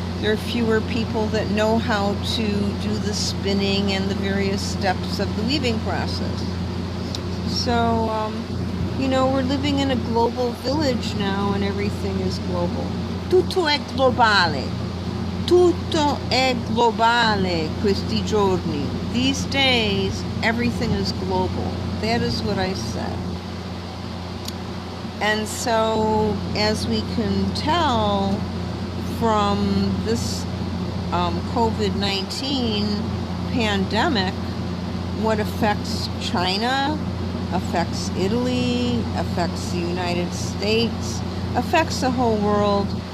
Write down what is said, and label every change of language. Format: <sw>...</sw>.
<en>There are fewer people that know how to do the spinning and the various steps of the weaving process. So, we're living in a global village now, and everything is global.</en> <it>Tutto è globale. Tutto è globale questi giorni.</it> <en>These days, everything is global. That is what I said. And so, as we can tell from this COVID-19 pandemic, what affects China, affects Italy, affects the United States, affects the whole world.</en>